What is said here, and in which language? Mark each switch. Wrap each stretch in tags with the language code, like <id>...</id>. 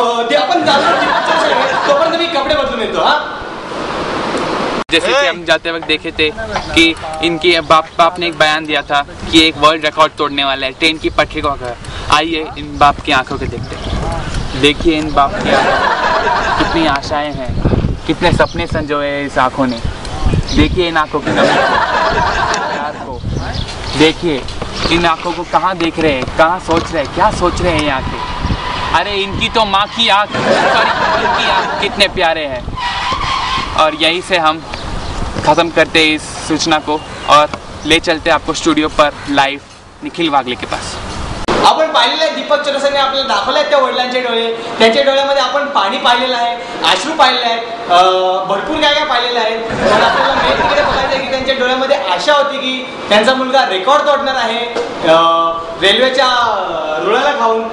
<mr>ते आपण जाणार तोपर्यंत मी कपडे बदलून येतो। हा,</mr> <hi>जैसे कि हम जाते वक्त देखे थे कि इनके बाप ने एक बयान दिया था कि एक वर्ल्ड रिकॉर्ड तोड़ने वाला है ट्रेन की पटरी को अगर। आइए इन बाप की आंखों के देखते हैं। देखिए इन बाप की आंखों कितनी आशाएं हैं, कितने सपने संजोए हैं इस आंखों ने। देखिए इन आंखों की नमी प्यार को, देखिए इन आंखों को कहाँ देख रहे हैं, कहाँ सोच रहे हैं, क्या सोच रहे हैं ये आंखें। अरे इनकी तो माँ की आंख, सॉरी इनकी आंख कितने प्यारे हैं। और यहीं से हम ख़त्म करते हैं इस सूचना को और ले चलते आपको स्टुडिओ पर लाईव्ह निखिल वागले के पास।</hi> <mr>आपण पाहिलेलं आहे दीपक चौरसियाने आपल्याला दाखवले त्या वडिलांचे डोळे, त्यांच्या डोळ्यामध्ये आपण पाणी पाहिलेलं आहे, अश्रू पाहिलेले आहेत, भरपूर काय काय पाहिलेलं आहे। पण आपल्याला मेन तिकडे बघायचं आहे की त्यांच्या डोळ्यामध्ये आशा होती की त्यांचा मुलगा रेकॉर्ड तोडणार आहे रेल्वेच्या रुळाला खाऊन।</mr>